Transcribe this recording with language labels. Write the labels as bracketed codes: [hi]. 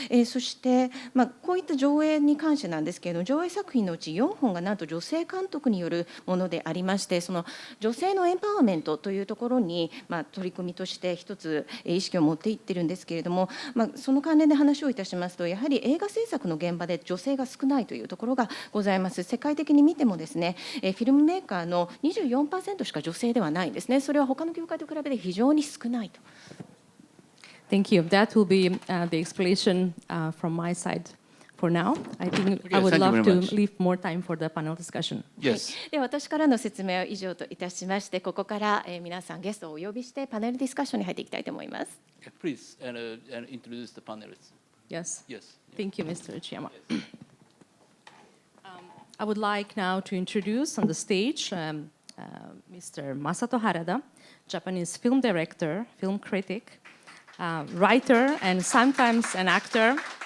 [ja] そして、こういった上映に関してなんですけれども、上映作品のうち4本がなんと女性監督によるものでありまして、その女性のエンパワーメントというところに、取り組みとして一つ意識を持っていってるんですけれども、その関連で話をいたしますと、やはり映画制作の現場で女性が少ないというところがございます。世界的に見てもですね、フィルムメーカーの 24% しか女性ではないんですね。それは他の業界と比べて非常に少ないと。 [en] Thank you. That will be the explanation from my side for now. I think I would love to leave more time for the panel discussion. Yes. [ja] で私からの説明は以上といたしまして、ここから皆さんゲストをお呼びしてパネルディスカッションに入っていきたいと思います。 [en] Please introduce the panelists. Yes. Yes. Thank you, Mr. Uchiyama. I would like now to introduce on the stage Mr. Masato Harada, Japanese film director, film critic, writer, and sometimes an actor.